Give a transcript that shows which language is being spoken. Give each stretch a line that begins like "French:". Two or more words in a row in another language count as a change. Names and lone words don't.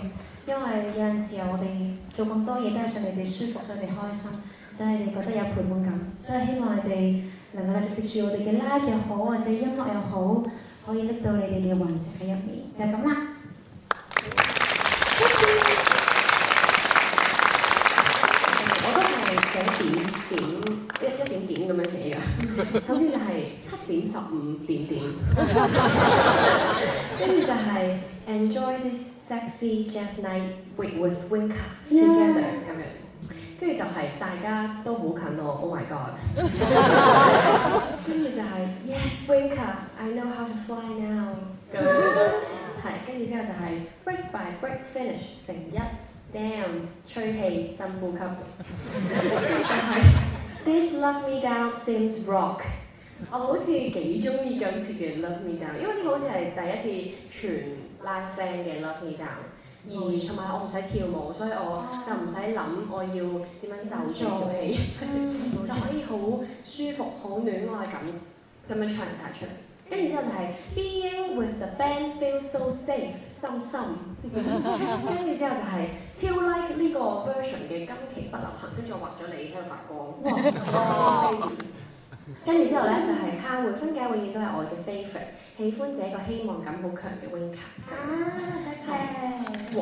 Cantonese: 因為有陣時候我哋做咁多嘢都係想你哋舒服，想你哋開心，想你哋覺得有陪伴感，所以希望你哋能夠繼續接住我哋嘅 live 又好，或者音樂又好，可以拎到你哋嘅遺跡喺入面，就係咁啦。我都係寫一點點咁樣寫㗎。首先就係7:15，跟住就係
English: enjoy this sexy jazz night with Winka together 咁樣。
Cantonese: 跟住就係大家都好近我 ，
English: Oh my god！
Cantonese: 跟住就係
English: Yes Winka，I know how to fly now 咁樣。
Cantonese: 係，跟住之後就係
English: break by break finish
Cantonese: 成一 ，damn 吹氣深呼吸。跟住就係
English: This love me down seems rock。
Cantonese: 我好似幾中意今次嘅 Love Me Down，因為呢個好似係第一次全
English: live band
Cantonese: 嘅 Love Me Down，而同埋我唔使跳舞，所以我就唔使諗我要點樣就住條氣，就可以好舒服、好戀愛咁樣唱晒出嚟。跟住之後就係
English: Being with the band feels so safe，
Cantonese: 深深。跟住之後就係超 like 呢個 version 嘅今期不流行，跟住我畫咗你喺度發光。哇！跟住之後咧就係下回分解永遠都係我嘅 favourite， 喜歡這個希望感好強嘅 Winka。得嘅。